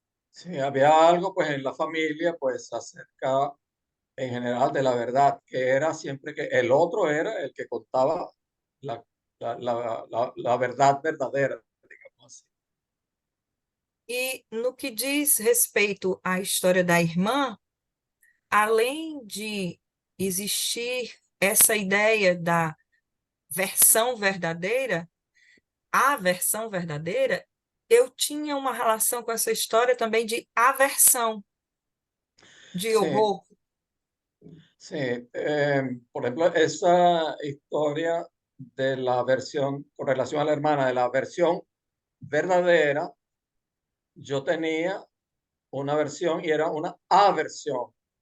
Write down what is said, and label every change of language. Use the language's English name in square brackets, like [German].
[Spanish] Sí, había algo pues en la familia pues acerca en general de la verdad, que era siempre que el otro era el que contaba la verdad verdadera, digamos así. [Portuguese] E no que diz respeito à história da irmã, além de existir essa ideia da versão verdadeira, a versão verdadeira, eu tinha uma relação com essa história também de aversão, de [Spanish] Sí, [Portuguese] horror. [Spanish] sí. Por ejemplo, esa historia de la versión, con relación a la hermana, de la versión verdadera, yo tenía una versión y era una aversión.